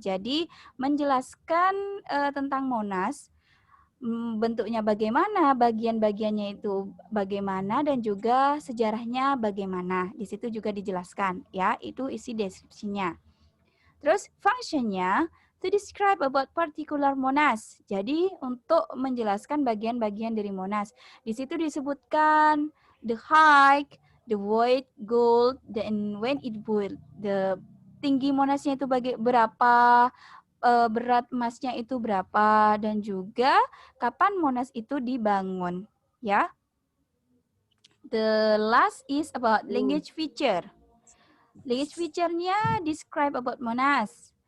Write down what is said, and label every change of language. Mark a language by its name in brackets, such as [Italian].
[Indonesian] Jadi menjelaskan tentang Monas, bentuknya bagaimana, bagian-bagiannya itu bagaimana, dan juga sejarahnya bagaimana. Di situ juga dijelaskan, ya, itu isi deskripsinya. Terus functionnya [English] to describe about particular Monas. [Indonesian] Jadi untuk menjelaskan bagian-bagian dari Monas. Di situ disebutkan [English] the height, the weight, gold, and when it built. [Indonesian] The tinggi Monasnya itu berapa, berat emasnya itu berapa, dan juga kapan Monas itu dibangun, ya. [English] The last is about language feature. Language feature-nya describe about Monas.